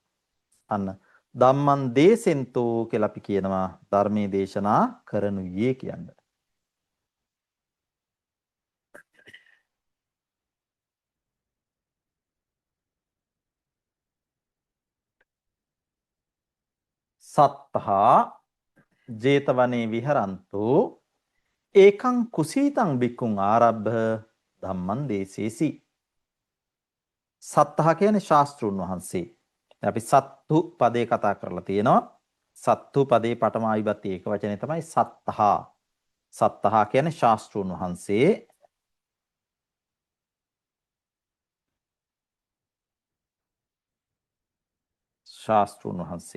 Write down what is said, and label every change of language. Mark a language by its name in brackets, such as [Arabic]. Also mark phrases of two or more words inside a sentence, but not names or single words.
[Sinhala] අන්න [Pali] ධම්මං දේසෙන්තෝ [Sinhala] කියලා අපි කියනවා ධර්මයේ දේශනා කරනුයේ කියන්නේ. [Pali] සත්තහා ජේතවනේ විහරන්තෝ ඒකං කුසීතං බික්කුං ආරබ්බ ධම්මං දේසේසි. [Sinhala] සත්තහ කියන්නේ ශාස්ත්‍රුන් වහන්සේ. අපි සත්තු පදේ කතා කරලා තියෙනවා. සත්තු පදේ පඨම ආවිභක්ති ඒක වචනේ තමයි සත්තහා. සත්තහා කියන්නේ ශාස්ත්‍රුන් වහන්සේ. ශාස්ත්‍රුන් වහන්සේ.